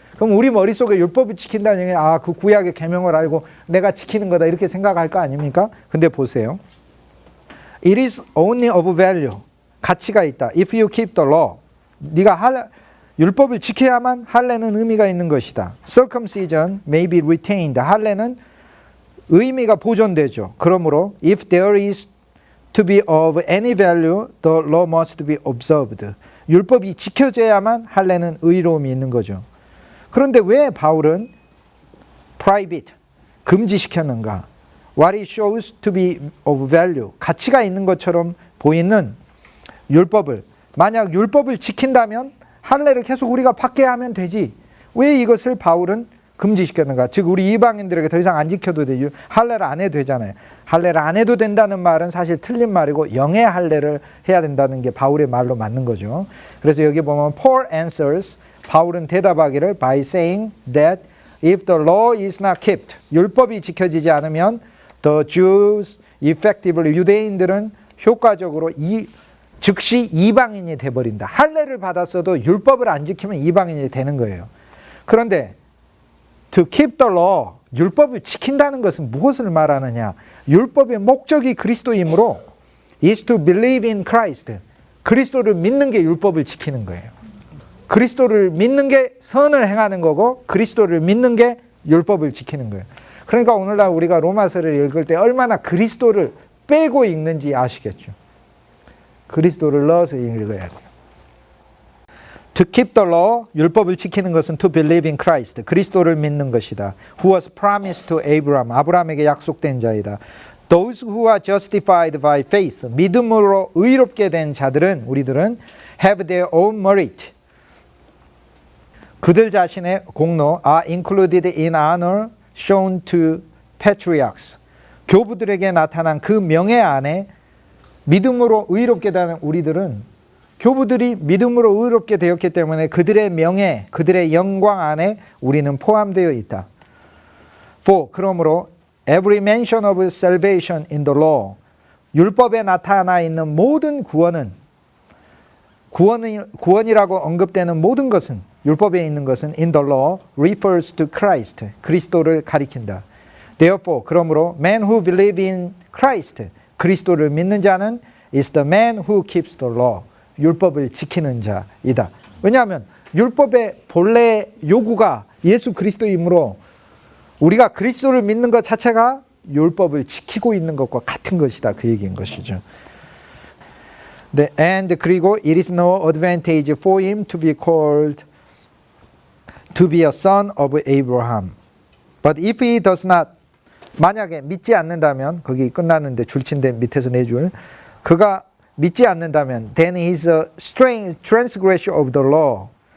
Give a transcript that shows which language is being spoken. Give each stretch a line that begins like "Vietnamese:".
Korean: 그럼 우리 머릿속에 율법을 지킨다는 얘기 그 구약의 계명을 알고 내가 지키는 거다 이렇게 생각할 거 아닙니까? 근데 보세요.
English: It is only of value.
Korean: 가치가 있다.
English: If you keep the law.
Korean: 네가 율법을 지켜야만 할례는 의미가 있는 것이다.
English: Circumcision may be retained.
Korean: 할례는 의미가 보존되죠. 그러므로
English: if there is to be of any value, the law must be observed.
Korean: 율법이 지켜져야만 할례는 의로움이 있는 거죠. 그런데 왜 바울은
English: prohibit,
Korean: 금지시켰는가?
English: What it shows to be of value,
Korean: 가치가 있는 것처럼 보이는 율법을 만약 율법을 지킨다면 할례를 계속 우리가 받게 하면 되지. 왜 이것을 바울은 금지시켰는가? 즉 우리 이방인들에게 더 이상 안 지켜도 되죠. 할례를 안 해도 되잖아요. 할례를 안 해도 된다는 말은 사실 틀린 말이고 영의 할례를 해야 된다는 게 바울의 말로 맞는 거죠. 그래서 여기 보면
English: Paul answers,
Korean: 바울은 대답하기를
English: by saying that if the law is not kept,
Korean: 율법이 지켜지지 않으면
English: the Jews effectively,
Korean: 유대인들은 효과적으로 즉시 이방인이 돼버린다. 할례를 받았어도 율법을 안 지키면 이방인이 되는 거예요. 그런데
English: to keep the law,
Korean: 율법을 지킨다는 것은 무엇을 말하느냐? 율법의 목적이 그리스도이므로
English: is to believe in Christ.
Korean: 그리스도를 믿는 게 율법을 지키는 거예요. 그리스도를 믿는 게 선을 행하는 거고 그리스도를 믿는 게 율법을 지키는 거예요. 그러니까 오늘날 우리가 로마서를 읽을 때 얼마나 그리스도를 빼고 읽는지 아시겠죠. 그리스도를 넣어서 읽어야 돼요.
English: To keep the law,
Korean: 율법을 지키는 것은
English: to believe in Christ,
Korean: 그리스도를 믿는 것이다.
English: Who was promised to Abraham,
Korean: 아브라함에게 약속된 자이다.
English: Those who are justified by faith,
Korean: 믿음으로 의롭게 된 자들은, 우리들은
English: have their own merit,
Korean: 그들 자신의 공로
English: are included in honor shown to patriarchs,
Korean: 교부들에게 나타난 그 명예 안에 믿음으로 의롭게 되는 우리들은 교부들이 믿음으로 의롭게 되었기 때문에 그들의 명예, 그들의 영광 안에 우리는 포함되어 있다.
English: For,
Korean: 그러므로
English: every mention of salvation in the law,
Korean: 율법에 나타나 있는 모든 구원이라고 언급되는 모든 것은, 율법에 있는 것은
English: in the law refers to Christ,
Korean: 그리스도를 가리킨다.
English: Therefore,
Korean: 그러므로
English: man who believes in Christ,
Korean: 그리스도를 믿는 자는
English: is the man who keeps the law,
Korean: 율법을 지키는 자이다. 왜냐하면 율법의 본래 요구가 예수 그리스도이므로 우리가 그리스도를 믿는 것 자체가 율법을 지키고 있는 것과 같은 것이다. 그 얘기인 것이죠.
English: And
Korean: 그리고
English: it is no advantage for him to be called to be a son of Abraham. But if he does not,
Korean: 만약에 믿지 않는다면, 거기 끝났는데 줄친데 밑에서 네 줄, 그가 믿지 않는다면
English: then he is a strange transgressor of the law.